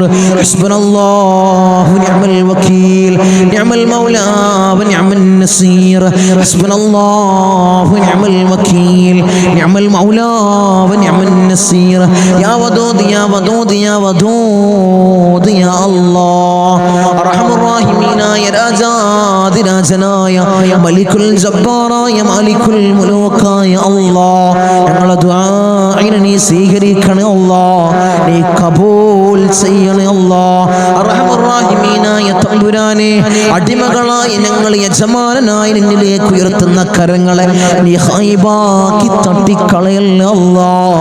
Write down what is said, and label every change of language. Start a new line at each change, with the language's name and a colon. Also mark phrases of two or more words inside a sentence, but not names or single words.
Arabic: حسبنا الله ونعم الوكيل نعم المولى ونعم النصير. حسبنا الله ونعم الوكيل نعم المولى ونعم النصير. يا ودود يا ودود يا ودود يا الله. أرحم الراحمين يا
Malayalam: രാജാതി രാജനായ മലിക്കുൽ ജബ്ബാറായ മാലിക്കുൽ മുലൂക്കായ അല്ലാഹ്, ഞങ്ങളുടെ ദുആഇനെ നീ സ്വീകരിക്കണേ അല്ലാഹ്. നീ കബൂൽ ചെയ്യണേ അല്ലാഹ്.
Arabic: أرحم الراحمين
Malayalam: തമ്പുരാനെ, അടിമകളായി ഞങ്ങൾ യജമാനനായി നിന്നിലേക്ക് ഉയർത്തുന്ന കരങ്ങളെ നീ ഖൈബാക്കി തട്ടിക്കളയല്ലേ അല്ലാഹ്.